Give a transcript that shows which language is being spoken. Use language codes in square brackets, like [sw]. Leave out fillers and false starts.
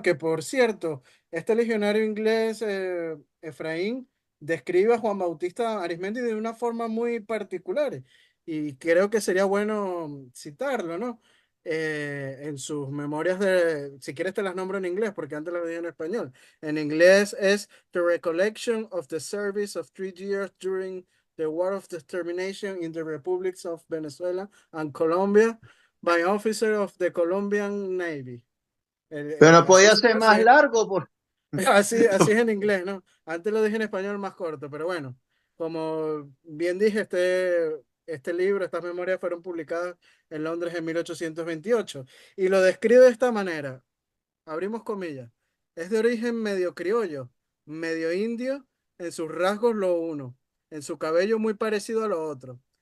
[es] Que por cierto, este legionario inglés, Efraín, describe a Juan Bautista Arizmendi de una forma muy particular y creo que sería bueno citarlo, ¿no? En sus memorias si quieres te las nombro en inglés, porque antes las dije en español. En inglés es [en] The Recollection of the Service of 3 Years during the War of Determination in the Republics of Venezuela and Colombia by officer of the Colombian Navy. [es] Pero no Así, podía ser más largo, por... así es en inglés, ¿no? Antes lo dije en español más corto, pero bueno, como bien dije, este libro, estas memorias fueron publicadas en Londres en 1828 y lo describe de esta manera abrimos comillas, es de origen medio criollo, medio indio, en sus rasgos lo uno, en su cabello muy parecido a lo otro.